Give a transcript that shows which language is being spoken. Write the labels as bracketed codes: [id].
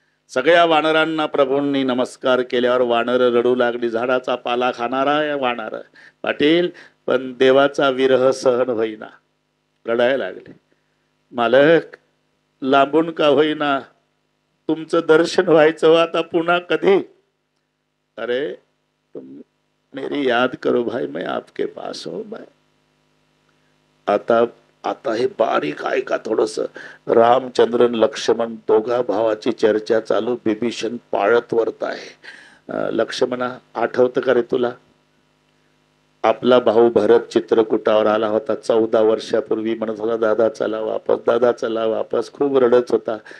[mr] सगळ्या वानरांना प्रभूंनी नमस्कार केल्यावर वानर रडू लागली। झाडाचा पाला खाणारा वानर पाटील, पण देवाचा विरह सहन होईना, रडायला लागले। मालक, लांबून का होईना तुमचं दर्शन व्हायचं, आता पुन्हा कधी? [hi] अरे तुम मेरी याद करो भाई, मैं आपके पास हूं भाई। [mr] आता हे बारीक ऐका थोडस। रामचंद्रन लक्ष्मण दोघा भावाची चर्चा चालू। विभीषण पाळत वरत आहे। लक्ष्मणा, आठवतं का रे तुला? आपला भाऊ भरत चित्रकूटावर आला होता 14 वर्षापूर्वी. म्हणत होता दादा चला वापस, दादा चला वापस. खूप रडत होता.